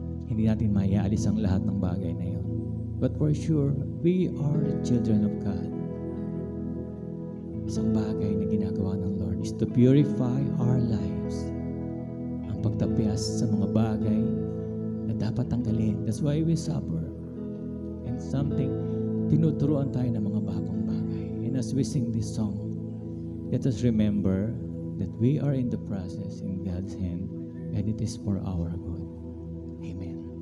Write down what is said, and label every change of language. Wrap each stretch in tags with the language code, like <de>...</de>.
<tl>Hindi natin maialis ang lahat ng bagay na yun.</tl> <en>But for sure, we are the children of God.</en> <tl>Isang bagay na ginagawa ng Lord</tl> <en>is to purify our lives.</en> <tl>Ang pagtapyas sa mga bagay na dapat tanggalin.</tl> <en>That's why we suffer. And something,</en> <tl>tinuturuan tayo ng mga bagong bagay.</tl> <en>And as we sing this song, let us remember that we are in the process in God's hand and it is for our good. Amen.</en>